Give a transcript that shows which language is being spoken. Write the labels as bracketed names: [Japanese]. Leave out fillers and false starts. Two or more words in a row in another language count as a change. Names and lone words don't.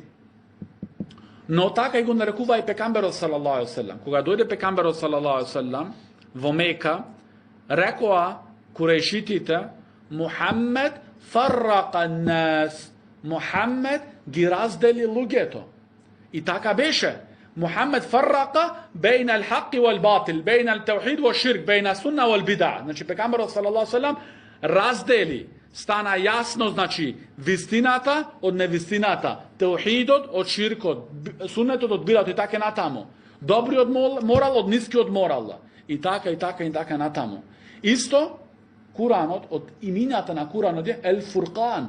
[Macedonian] Но така и го нарекува и пекамберот [Arabic] صلى الله عليه وسلم. [Macedonian] Кога дојде пекамберот [Arabic] صلى الله عليه وسلم [Macedonian] во Мека, рекоа курејшитите, [Arabic] محمد فرق الناس, [Macedonian] Мухаммед ги раздели луѓето. И така беше. [Arabic] محمد فرق بين الحق والباطل بين التوحيد والشرك بين السنة والبدعة. [Macedonian] Значи пекамберот [Arabic] صلى الله عليه وسلم [Macedonian] раздели, стана јасно, значи вистината од невистината, теухидот од ширкот, суннетот од бидат и така натаму. Добриот морал од нискиот морал. И така натаму. Исто Куранот од имината на Куранот е Ел-Фуркан.